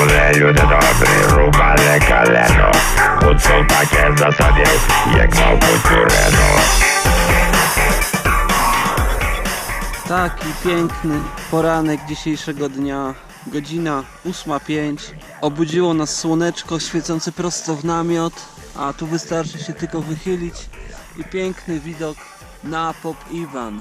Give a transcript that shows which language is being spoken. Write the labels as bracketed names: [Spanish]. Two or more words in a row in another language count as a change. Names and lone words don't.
[Ukrainian] люди добрі, рубали колено. Гуцул таке засадив, як мав курено. [Polish] Taki piękny poranek dzisiejszego dnia. Godzina 8:05. Obudziło nas słoneczko świecące prosto w namiot. A tu wystarczy się tylko wychylić i piękny widok na Pop Iwan.